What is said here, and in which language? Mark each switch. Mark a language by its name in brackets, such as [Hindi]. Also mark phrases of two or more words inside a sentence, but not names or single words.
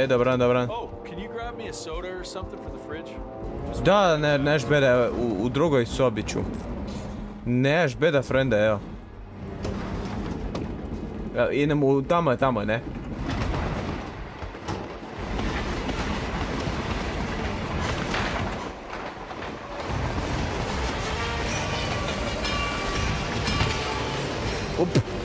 [Croatian] Dobran. [English] Oh, can you grab me a soda or something for the fridge? [Croatian] Da, neš beda, u drugoj sobi ću. Neš beda frende, evo. Idem u tamo, ne? Up.